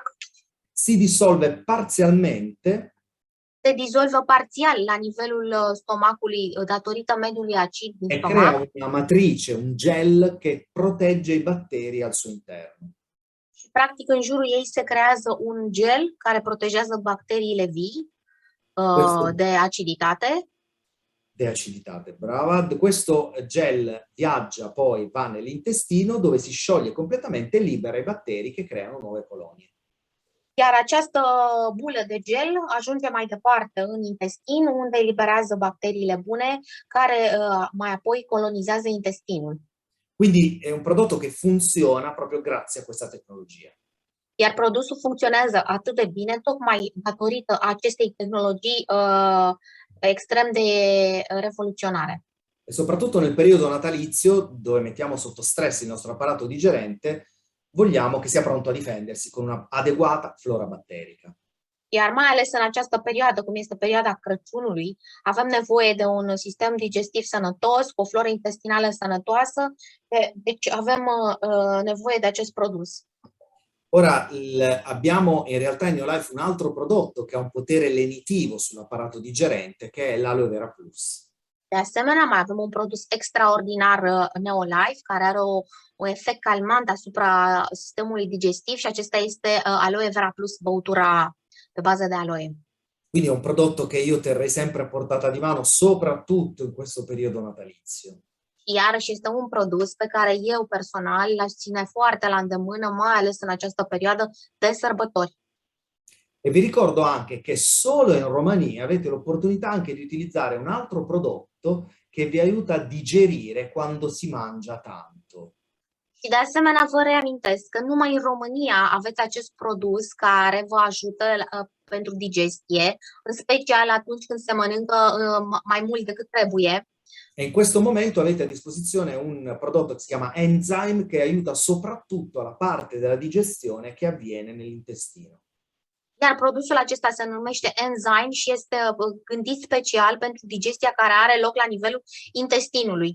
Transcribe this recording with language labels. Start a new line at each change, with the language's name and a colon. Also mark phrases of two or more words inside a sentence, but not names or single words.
Italian: Si dissolve parzialmente
Romanian: se dizolvă parțial la nivelul stomacului datorită mediului acid din
Italian: e
Romanian: stomac
Italian: crea una matrice, un gel che protegge i batteri al suo interno.
Romanian: și practic în jurul ei se creează un gel care protejează bacteriile vii de aciditate. De aciditate,
Italian: brava. Questo gel viaggia poi, va nell'intestino dove si scioglie completamente e libera i batteri che creano nuove colonie.
Romanian: Iar această bulă de gel ajunge mai departe în intestin, unde eliberează bacteriile bune, care mai apoi colonizează intestinul.
Italian: Quindi è un prodotto che funziona proprio grazie a questa tecnologia.
Romanian: Iar produsul funcționează atât de bine, tocmai datorită acestei tehnologii extrem de revoluționare.
Italian: E soprattutto nel periodo natalizio, dove mettiamo sotto stress il nostro apparato digerente, vogliamo che sia pronto a difendersi con una adeguata flora batterica.
Romanian: Iar mai ales în această perioadă, cum este perioada Crăciunului, avem nevoie de un sistem digestiv sănătos, cu o floră intestinală sănătoasă, deci avem nevoie de acest produs.
Italian: Ora abbiamo in realtà in Neolife un altro prodotto che ha un potere lenitivo sull'apparato digerente, che è l'Aloe Vera Plus.
Romanian: De asemenea, mai avem un produs extraordinar Neolife, care are un efect calmant asupra sistemului digestiv și acesta este Aloe Vera Plus, băutura pe bază de aloe.
Italian: Quindi è un prodotto che io terrei sempre a portata di mano, soprattutto in questo periodo natalizio.
Romanian: Iarăși este un produs pe care eu personal l-aș ține foarte la îndemână, mai ales în această perioadă de sărbători.
Italian: E vi ricordo anche che solo in Romania avete l'opportunità anche di utilizzare un altro prodotto che vi aiuta a digerire quando si mangia tanto.
Romanian: Și de asemenea vă reamintesc că numai în România aveți acest produs care vă ajută pentru digestie, în special atunci când se mănâncă mai mult decât trebuie.
Italian: E in questo momento avete a disposizione un prodotto che si chiama Enzyme, che aiuta soprattutto alla parte della digestione che avviene nell'intestino.
Romanian: Iar produsul acesta se numește Enzyme și este gândit special pentru digestia care are loc la nivelul intestinului.